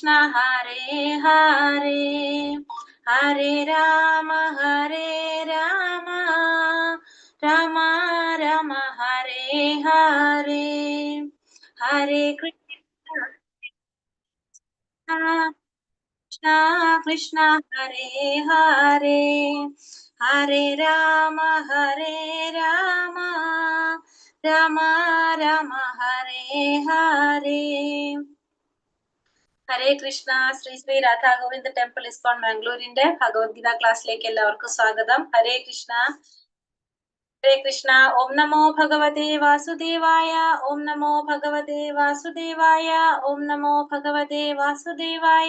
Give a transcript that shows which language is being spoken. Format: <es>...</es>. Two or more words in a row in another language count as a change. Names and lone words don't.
<sa>कृष्ण हरे हरे हरे राम राम राम हरे हरे हरे कृष्ण कृष्ण कृष्ण हरे हरे हरे राम राम राम हरे हरे ഹരേ കൃഷ്ണ.</sa> <ml>ശ്രീ ശ്രീ രാധാ ഗോവിന്ദ ടെമ്പിൾ ഇസ്കോൺ ബാംഗ്ലൂരിന്റെ ഭഗവത്ഗീത ക്ലാസ്സിലേക്ക് എല്ലാവർക്കും സ്വാഗതം.</ml> <sa>ഹരേ കൃഷ്ണ. ഹരേ കൃഷ്ണ. ഓം നമോ ഭഗവതേ വാസുദേവായ. ഓം നമോ ഭഗവതേ വാസുദേവായ. ഓം നമോ ഭഗവതേ വാസുദേവായ.</sa>